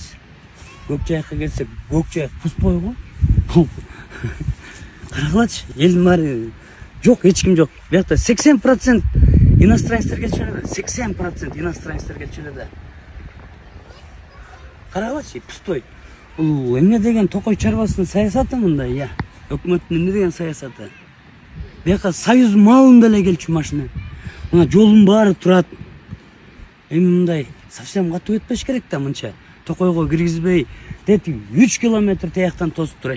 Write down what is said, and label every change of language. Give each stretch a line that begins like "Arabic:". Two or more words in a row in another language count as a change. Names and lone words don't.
Kazakh: Көкжайыққа келсек, Көкжайық пустой ғой. Қарағылатшы, елдің бәрі жоқ, ешкім жоқ. Бұяқта 80% иностранецтер келіп жүреді. 80% иностранецтер келіп жүреді. Қарағылатшы, пустой.
Kyrgyz: Бұл эмне деген Токой чарбасының саясаты мындай, я. Өкмөттүн эмне деген саясаты. Бұяққа Союз малында эле келчү машина. Мына жолдун баары турат. Эми мындай совсем катуу этпеш керек да мынча. Токойго киргизбей, деп 3 километр тияктан тосуп турай.